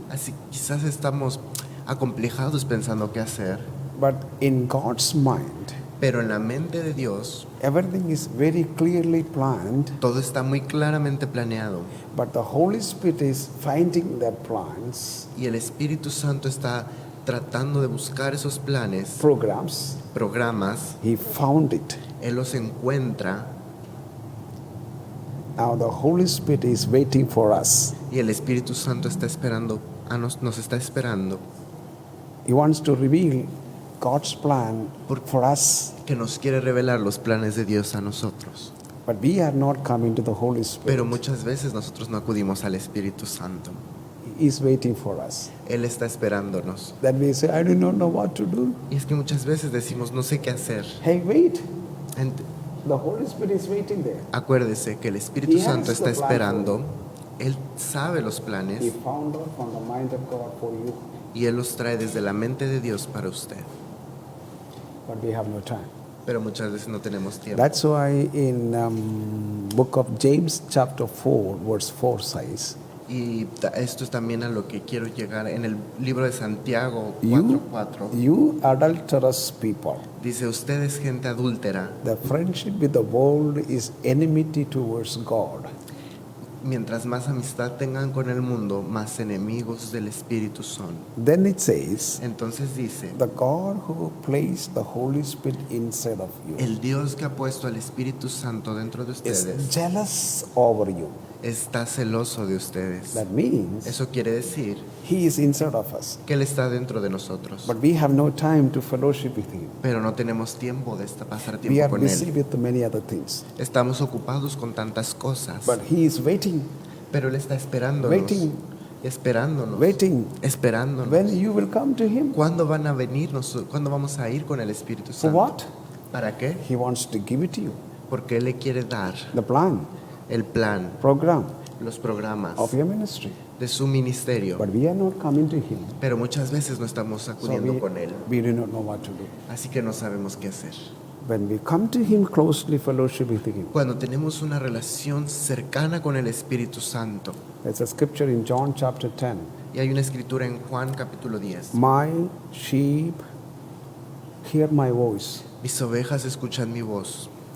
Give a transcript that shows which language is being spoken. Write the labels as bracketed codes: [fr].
[es] así quizás estamos acomplejados pensando qué hacer, [en] But in God's mind, [es] pero en la mente de Dios [en] everything is very clearly planned, [es] todo está muy claramente planeado [en] but the Holy Spirit is finding the plans, [es] y el Espíritu Santo está tratando de buscar esos planes, [en] programs. [es] programas, [en] He found it. [es] Él los encuentra [en] Now the Holy Spirit is waiting for us. [es] y el Espíritu Santo está esperando, nos está esperando [en] He wants to reveal God's plan for us, [es] que nos quiere revelar los planes de Dios a nosotros. [en] but we are not coming to the Holy [es] Pero [en] Spirit. [es] muchas veces nosotros no acudimos al Espíritu Santo. [en] He is waiting for us. [es] Él está esperándonos. [en] That we say, I do not know what to do. [es] Y es que muchas veces decimos, no sé qué hacer. [en] Hey, wait. Ent- The Holy Spirit is waiting there. [es] Acuérdese que el Espíritu [en] He has [es] Santo está [en] the plan [es] esperando. Él sabe los [en] He [es] planes [en] found out from the mind of God for you, [es] y Él los trae desde la mente de Dios para usted. [en] but we have no time. [es] Pero muchas veces no tenemos tiempo. [en] That's why in book of James chapter 4 verse 4 says, [es] Y esto es también a lo que quiero llegar. En el libro de Santiago [en] you 4:4 adulterous people, [es] dice, usted es gente adúltera, [en] the friendship with the world is enmity towards God. [es] mientras más amistad tengan con el mundo, más enemigos del Espíritu son. [en] Then it says, [es] Entonces dice, [en] the God who placed the Holy Spirit inside of you [es] el Dios que ha puesto al Espíritu Santo dentro de [en] is [es] ustedes [en] jealous over you. [es] está celoso de ustedes. [en] That means [es] Eso quiere decir [en] He is inside of us, [es] que Él está dentro de nosotros, [en] but we have no time to fellowship with Him. [es] pero no tenemos tiempo de pasar [en] We [es] tiempo [en] are [es] con [en] busy [es] Él. [en] with many other things, [es] Estamos ocupados con tantas cosas, [en] but He is waiting, [es] pero Él está esperándonos, [en] waiting, [es] esperándonos, [en] waiting. [es] esperándonos. [en] When you will come to Him. [es] ¿Cuándo van a venirnos? ¿Cuándo vamos a ir con el Espíritu [en] For [es] Santo? [en] what? [es] ¿Para qué? [en] He wants to give it to you. [es] Porque Él le quiere dar [en] The plan, [es] el plan, [en] program [es] los programas [en] of your ministry. [es] de su ministerio, [en] But we are not coming to Him. [es] pero muchas veces no estamos [en] So [es] acudiendo con Él, [en] we do not know what to do. [es] así que no sabemos qué hacer. [en] When we come to Him closely, fellowship with Him. [es] Cuando tenemos una relación cercana con el Espíritu Santo, [en] There's a scripture in John chapter 10. [es] y hay una escritura en Juan capítulo 10, [en] My sheep hear my voice. [es] mis ovejas escuchan mi voz,